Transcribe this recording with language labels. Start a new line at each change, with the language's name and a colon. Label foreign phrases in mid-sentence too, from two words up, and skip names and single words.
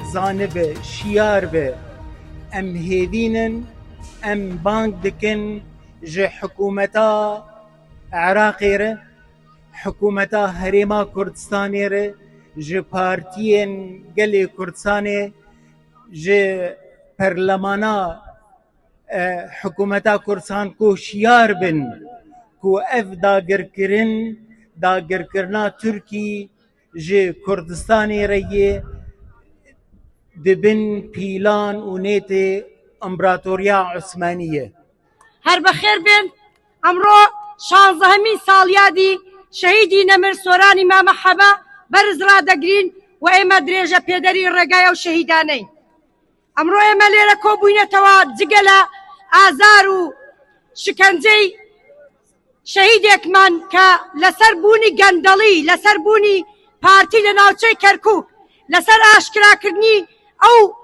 Kurdish: zanibe şiyar be em hêvînin em bang dikin ji hikûmeta Iraqê re hikûmeta Herêma Kurdistanê re ji partiyên gelê Kurdistanê ji perlemana hikûmeta Kurdistan ku şiyar bin ku ev dagirkirina Tirkî ji Kurdistanê re yê dibin pîlan û nêtê İmparatoriya Osmaniye.
Central Kurdish: هەر بەخێر بێن ئەمڕۆ 16 ساڵیادی شەهیدی نەمر سۆرانی مامە حەمە بەرز ڕادەگرین و ئێمە درێژە پێدەری ڕێگایە و شەهیدانەی ئەمڕۆ ئێمە لێرە کۆبووینەتەوە جگە لە ئازار و شکنجەی شەهیدێکمان کە لەسەر بوونی گەندەڵی لەسەر بوونی پارتی لە ناوچەی کەرکووک لەسەر ئاشکراکردنی ئەو